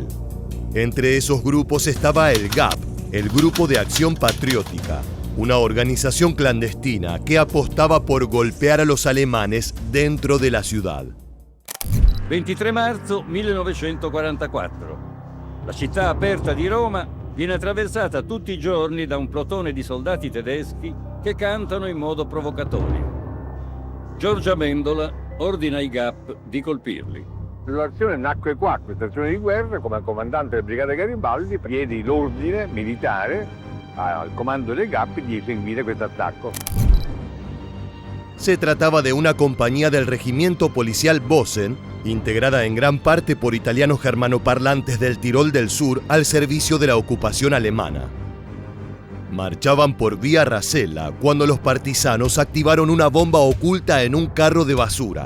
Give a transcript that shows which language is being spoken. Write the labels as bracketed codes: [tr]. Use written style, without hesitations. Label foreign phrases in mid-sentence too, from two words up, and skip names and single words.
[es] Entre esos grupos estaba el GAP, el Grupo de Acción Patriótica, una organización clandestina que apostaba por golpear a los alemanes dentro de la ciudad. [it] 23 marzo 1944. La città aperta di Roma viene attraversata tutti i giorni da un plotone di soldati tedeschi che cantano in modo provocatorio. Giorgio Amendola ordina ai GAP di colpirli. L'azione nacque qua, questa azione di guerra, come comandante della Brigata Garibaldi, diedi l'ordine militare al comando del GAP di eseguire questo attacco. [es] Se trataba de una compañía del regimiento policial Bosen, integrada en gran parte por italianos germanoparlantes del Tirol del Sur al servicio de la ocupación alemana. Marchaban por Vía Rasella cuando los partisanos activaron una bomba oculta en un carro de basura.